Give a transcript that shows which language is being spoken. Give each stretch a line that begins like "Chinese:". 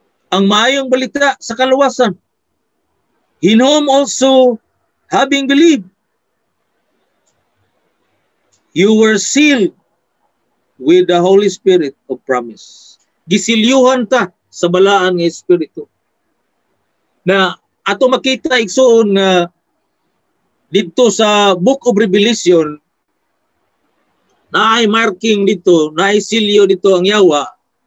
Cebuano: Ang maayong balita sa kaluwasan.
English: In whom also having believed, you were sealed with the Holy Spirit of promise.
Cebuano: Gisilyuhan ta sa balaan ng Espiritu. Na ato makita igsoon nga dito sa Book of Revelation na ay marking dito, na ay silyo dito ang yawa.